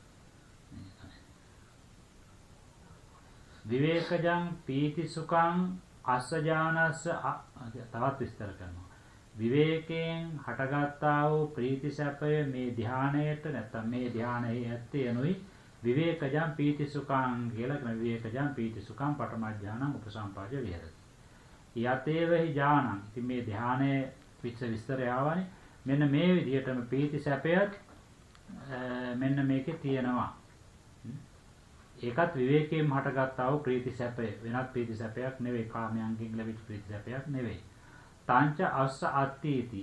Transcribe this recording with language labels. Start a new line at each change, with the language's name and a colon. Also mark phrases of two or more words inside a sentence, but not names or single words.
Pali: විවේකජං පීති සුඛං අස්සජානස්ස
Sinhala: තවත් විස්තර කරනවා. විවේකයෙන් හටගත්තා වූ ප්‍රීති සැපය මේ ධානයට නැත්නම් මේ ධානයේ ඇත්තේ යනුයි
Pali: විවේකජං පීති සුඛං
Sinhala: කියලා කියන
Pali: විවේකජං පීති සුඛං පඨම ඥානං උපසම්පාදය විහෙරති. යතේවහි ඥානං.
Sinhala: ඉතින් මේ ධානයේ විස්තරය ආවනේ. මෙන්න මේ විදිහටම පීති සැපයත් මෙන්න මේකේ තියෙනවා. ඒකත් විවේකයෙන් හටගත්තා වූ ප්‍රීති සැපය. වෙනත් ප්‍රීති සැපයක් නෙවෙයි. කාමයන්ගෙන් ලැබිච්ච ප්‍රීති සැපයක් නෙවෙයි.
Pali: තංච අස්ස අත්ථීති.